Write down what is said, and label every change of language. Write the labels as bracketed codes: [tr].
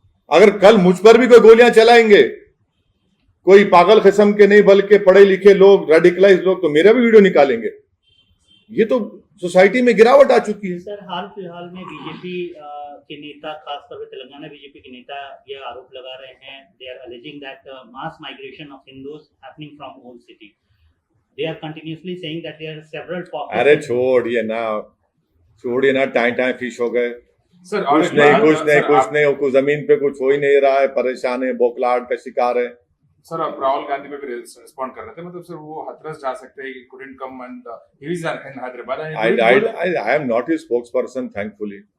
[hi] अगर कल मुझ पर भी कोई गोलियां चलाएंगे, कोई पागल किस्म के नहीं बल्कि पढ़े लिखे लोग, रेडिकलाइज लोग, तो मेरा भी वीडियो निकालेंगे। ये तो सोसाइटी में गिरावट आ चुकी है। सर, हाल फिलहाल में बीजेपी के नेता, खासतौर पर तेलंगाना बीजेपी के नेता ये आरोप लगा रहे हैं, [en] They are alleging that mass migration of Hindus happening from old city. They are continuously saying that there are several pockets. [hi] अरे छोड़िए ना, टाइम फिश हो गए। सर कुछ नहीं, कुछ जमीन पे कुछ हो ही नहीं रहा है, परेशान है, बोखलाहट का शिकार है। सर, आप राहुल गांधी पे भी रिस्पॉन्ड कर रहे थे, मतलब सर वो हाथरस जा सकते हैं, [en] couldn't come and he is in Hyderabad. I am not his spokesperson, thankfully.